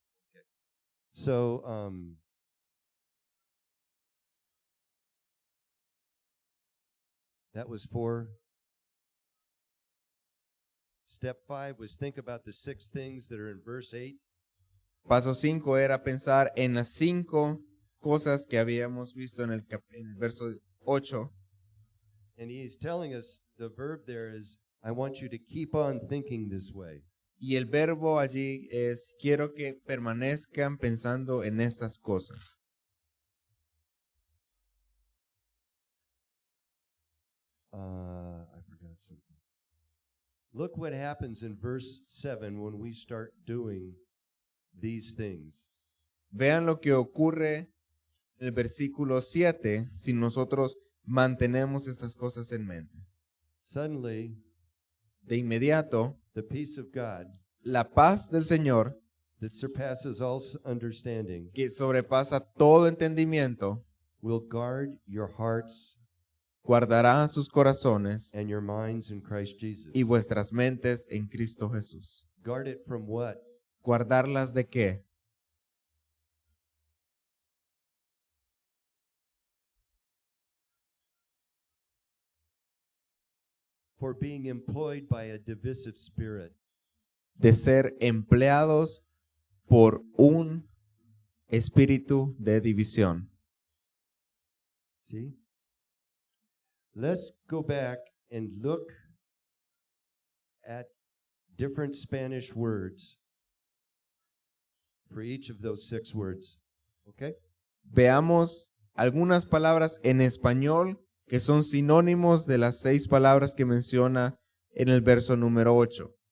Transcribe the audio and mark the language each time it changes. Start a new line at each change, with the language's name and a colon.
English: Okay. So, that was 4. Step 5 was think about the 6 things that are in verse 8.
Spanish: Paso 5 era pensar en las 5 cosas que habíamos visto en el verso 8.
English: And he's telling us the verb there is, I want you to keep on thinking this way.
Spanish: Y el verbo allí es, quiero que permanezcan pensando en estas cosas.
English: I forgot something. Look what happens in verse 7 when we start doing these things.
Spanish: Vean lo que ocurre en el versículo 7 si nosotros mantenemos estas cosas en mente.
English: Suddenly,
Spanish: De inmediato,
English: the peace of God
Spanish: la paz del Señor,
English: that surpasses all understanding
Spanish: que sobrepasa todo entendimiento,
English: will guard your hearts
Spanish: guardará sus corazones
English: and your minds in Christ Jesus.
Spanish: y vuestras mentes en Cristo Jesús.
English: Guard it from what?
Spanish: ¿Guardarlas de qué?
English: For being employed by a divisive spirit.
Spanish: De ser empleados por un espíritu de división.
English: See? Let's go back and look at different Spanish words for each of those 6 words. Okay?
Spanish: Veamos algunas palabras en español que son sinónimos de las 6 palabras que menciona en el verso número 8.